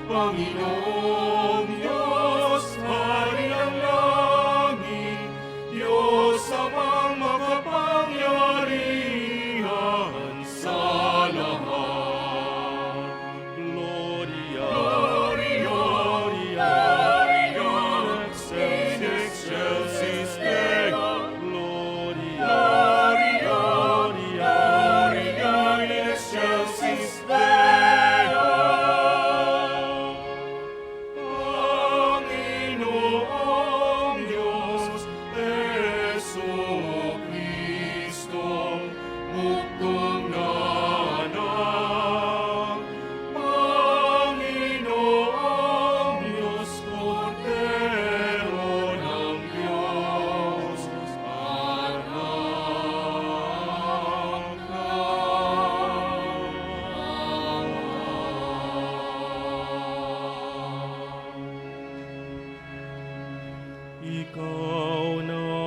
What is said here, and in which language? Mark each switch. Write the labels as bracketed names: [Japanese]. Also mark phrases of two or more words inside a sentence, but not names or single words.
[Filipino] Panginoong Diyos, Hari ng langit, Diyos amang makapangyarihan sa lahat. [Latin] Gloria, Gloria, Gloria, in excelsis Deo. Gloria, Gloria, Gloria, in excelsis Deo. [Filipino] Panginoong Diyos, Jesucristo, bugtong na anak. Panginoong Diyos, Kordero ng Diyos, anak Ikaw na